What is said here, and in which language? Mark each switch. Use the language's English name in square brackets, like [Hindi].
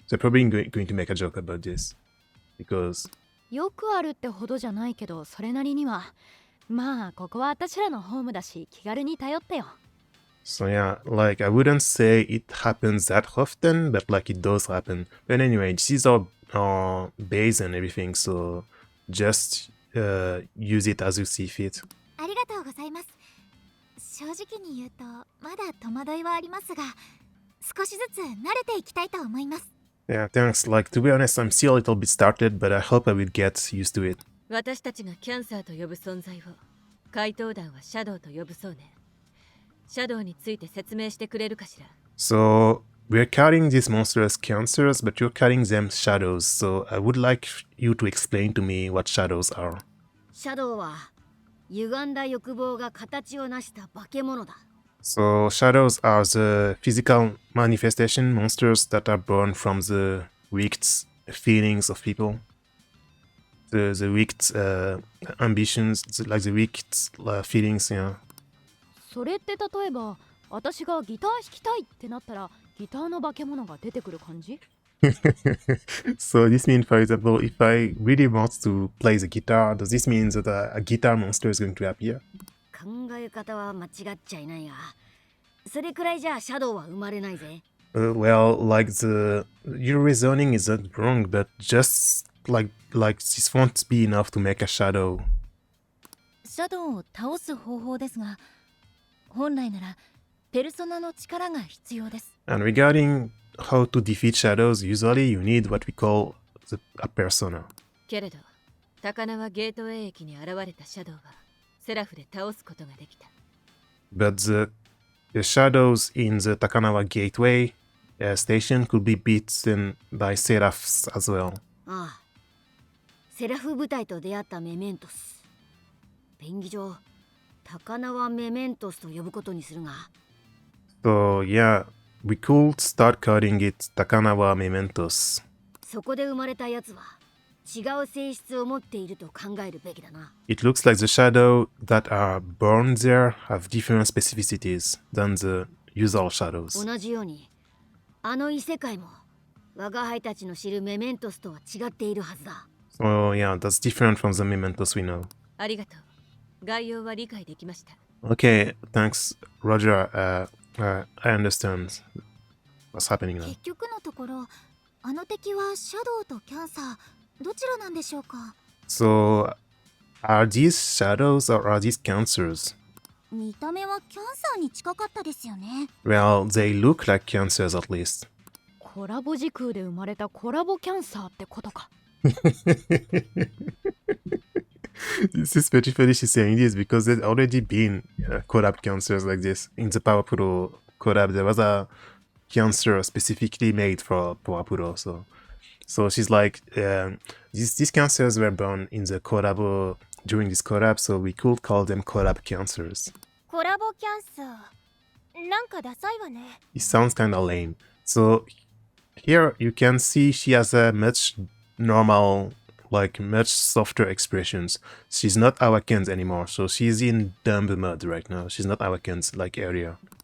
[English] So probably going to make a joke about this. Because... [Japanese] よくあるってほどじゃないけど、それなりには。まあ、ここは私らのホームだし、気軽に頼ってよ。 [English] So yeah, like I wouldn't say it happens that often, but like it does happen. But anyway, this is our base and everything, so just use it as you see fit. [Japanese] ありがとうございます。正直に言うとまだ戸惑いはありますが、少しずつ慣れていきたいと思います。 [English] Yeah, thanks. Like, to be honest, I'm still a little bit started, but I hope I will get used to it. [Japanese] 私たちがキャンサーと呼ぶ存在を怪盗団はシャドウと呼ぶそうね。シャドウについて説明してくれるかしら。 [English] So, we're counting these monsters as cancers, but you're counting them shadows, so I would like you to explain to me what shadows are. [Japanese] シャドウは歪んだ欲望が形を成した化け物だ。 [English] So, shadows are the physical manifestation monsters that are born from the WRIGHT feelings of people. The WRIGHT ambitions, like the WRIGHT feelings, yeah. [Japanese] それって例えば、私がギター弾きたいってなったら、ギターの化け物が出てくる感じ？ [English] So this means, for example, if I really want to play the guitar, does this mean that a guitar monster is going to appear? [Japanese] 考え方は間違っちゃいないが、それくらいじゃシャドウは生まれないぜ。 [English] Well, like your reasoning isn't wrong, but just like this won't be enough to make a shadow. [Japanese] シャドウを倒す方法ですが、本来ならペルソナの力が必要です。 [English] And regarding how to defeat shadows, usually you need what we call a persona. [Japanese] けれど、高輪ゲートウェイ駅に現れたシャドウはセラフで倒すことができた。 [English] But the shadows in the Takanawa Gateway station could be beaten by seraphs as well. [Japanese] ああ、セラフ部隊と出会ったメメントス。便宜上、高輪メメントスと呼ぶことにするが。 [English] So yeah, we could start calling it Takanawa Mementos. [Japanese] そこで生まれたやつは違う性質を持っていると考えるべきだな。 [English] It looks like the shadow that are born there have different specificities than the usual shadows. [Japanese] 同じように、あの異世界も我が輩たちの知るメメントスとは違っているはずだ。 [English] So yeah, that's different from the Mementos we know. [Japanese] ありがとう。概要は理解できました。 [English] Okay, thanks, Roger. I understand what's happening now. [Japanese] 結局のところあの敵はシャドウとキャンサーどちらなんでしょうか。 [English] So, are these shadows or are these cancers? [Japanese] 見た目はキャンサーに近かったですよね。 [English] Well, they look like cancers at least. [Japanese] コラボ時空で生まれたコラボキャンサーってことか。 [English] This is pretty funny she's saying this because there's already been collab cancers like this. In the Power Pro collab, there was a cancer specifically made for Power Pro. So she's like, these cancers were born in the collab during this collab, so we could call them collab cancers. [Japanese] コラボキャンサーなんかダサいわね。 [English] It sounds kind of lame. So here you can see she has a much normal, like much softer expressions. She's not awakened anymore, so she's in dumb mode right now. She's not awakened like earlier.